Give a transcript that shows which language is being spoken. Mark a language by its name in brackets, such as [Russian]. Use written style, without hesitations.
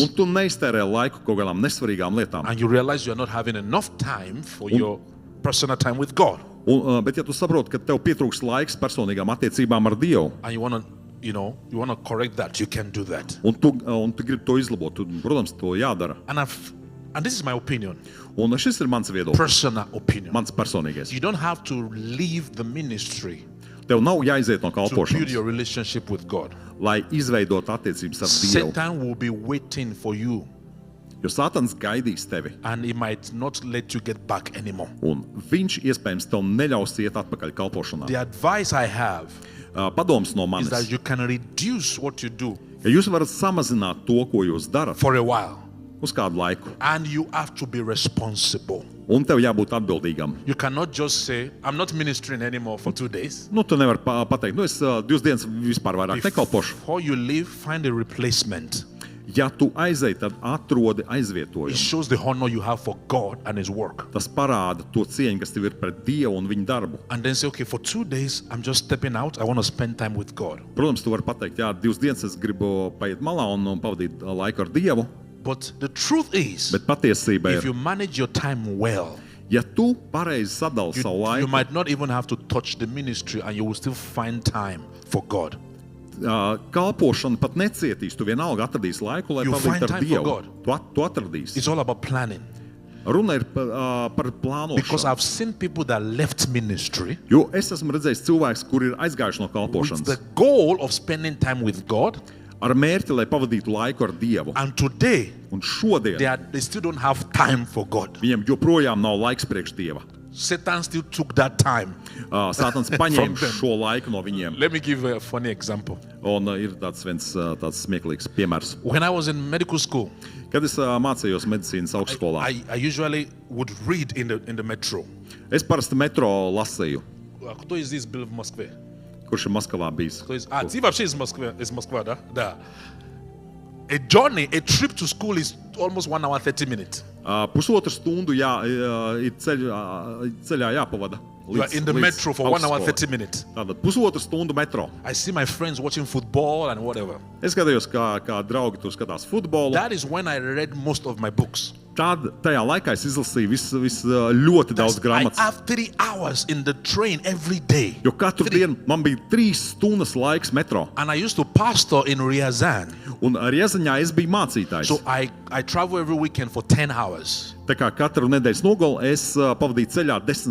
[Latvian] un tu neiztērē laiku kaut kādām nesvarīgām lietām, [English] and you realize you are not having enough time for your personal time with God, [Latvian] bet ja tu saproti, ka tev pietrūks laiks personīgām attiecībām ar Dievu, [English] and you want to correct that, you can do that. [Latvian] un tu gribi to izlabot, protams, to jādara. [English] And this is my opinion, [Latvian] Un šis ir mans viedoklis, [English] personal opinion. [Latvian] mans personīgais. [English] You don't have to leave the ministry [Latvian] Tev nav jāiziet no [English] to build [Latvian] kalpošanas, [English] your relationship with God. [Latvian] lai izveidotu attiecības ar Dievu. [English] Satan will be waiting for you, [Latvian] Jo Sātans gaidīs tevi, [English] and he might not let you get back anymore. [Latvian] un viņš iespējams tev neļaus iet atpakaļ kalpošanā. [English] The advice I have [Latvian] Padoms no [English] is [Latvian] manis. [English] that you can reduce what you do [Latvian] Ja jūs varat samazināt to, ko jūs darat, [English] for a while, [Latvian] uz kādu laiku, [English] and you have to be responsible. [Latvian] un tev jābūt atbildīgam. [English] You cannot just say, I'm not ministering anymore for 2 days. [Latvian] Tu nevari pateikt, es 2 dienas vispār vairāk nekalpošu. [English] Before you leave, find a replacement. [Latvian] Ja tu aizej, tad atrodi [English] It [Latvian] aizvietojumu. [English] shows the honor you have for God and His work. [Latvian] Tas parāda to cieņu, kas tev ir pret Dievu un viņa darbu. [English] And then say, okay, for 2 days, I'm just stepping out. I want to spend time with God. [Latvian] Protams, tu vari pateikt, jā, 2 dienas es gribu paiet malā un pavadīt laiku ar Dievu, [English] But the truth is, [Latvian] bet patiesība [English] if [Latvian] ir, [English] you manage your time well, [Latvian] ja tu pareizi sadali savu [English] you [Latvian] laiku, [English] might not even have to touch the ministry and you will still find time for God. [Latvian] kalpošana pat necietīs. Tu vienalga atradīsi laiku, lai [English] You [Latvian] pavadītu [English] find [Latvian] ar [English] time for [Latvian] Dievu. [English] God. [Latvian] Tu atradīsi. [English] It's all about planning. [Latvian] Runa ir par [English] Because [Latvian] plānošanu. [English] I've seen people that left ministry [Latvian] Jo es esmu redzējis cilvēkus, kuri ir aizgājuši no [English] with [Latvian] kalpošanas [English] the goal of spending time with God, [Latvian] ar mērķi, lai pavadītu laiku ar Dievu. [English] and today [Latvian] Un šodien [English] they still don't have time for God. [Latvian] viņiem joprojām nav laiks priekš Dieva. [English] Satan still took that time. [Latvian] Sātans [English] From [Latvian] paņēma [English] them. [Latvian] šo laiku no viņiem. [English] Let me give a funny example. [Latvian] Un ir tāds smieklīgs piemērs. [English] When I was in medical school, [Latvian] Kad es mācījos medicīnas augstskolā, [English] I usually would read in the metro. [Latvian] es parasti metro lasīju, [Russian] Кто из здесь был в Москве? [Latvian] kurš ir Maskavā bijis. [Russian] Ты вообще из Москвы, да? Да. [English] A trip to school is almost 1 hour 30 minutes. [Latvian] Pusotru stundu ir ceļā jāpavada. [English] You are in the metro for 1 hour 30 minutes. [Latvian] Tātad pusotru stundu metro. [English] I see my friends watching football and whatever. [Latvian] Es skatījos, kā draugi tur skatās futbolu. [English] That is when I read most of my books. [Latvian] Tad tajā laikā es izlasīju ļoti daudz [English] I [Latvian] grāmatas. [English] have 3 hours in the train every day. [Latvian] Jo katru dienu man bija 3 stundas laiks metro. [English] And I used to pastor in Ryazan. [Latvian] Un Riezaņā es biju mācītājs. [English] So I travel every weekend for 10 hours. [Latvian] Tā kā katru nedēļas nogali es pavadīju ceļā 10